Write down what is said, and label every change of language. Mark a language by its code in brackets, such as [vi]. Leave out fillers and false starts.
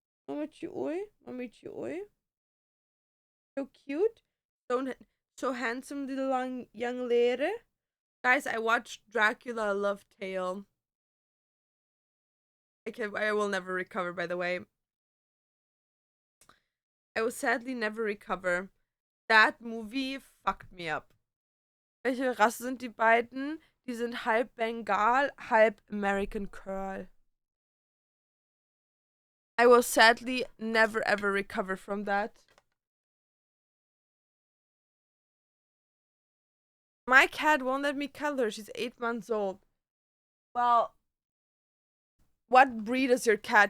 [en] Mamichi oi, mamichi oi. So cute, so handsome little young lady. Guys, I watched Dracula: Love Tale. I will never recover. By the way, I will sadly never recover. That movie fucked me up. [de] Welche Rasse sind die beiden? Die sind halb Bengal, halb American Curl. [en] I will sadly never ever recover from that. My cat won't let me cuddle her. She's 8 months old. Well, what breed is your cat?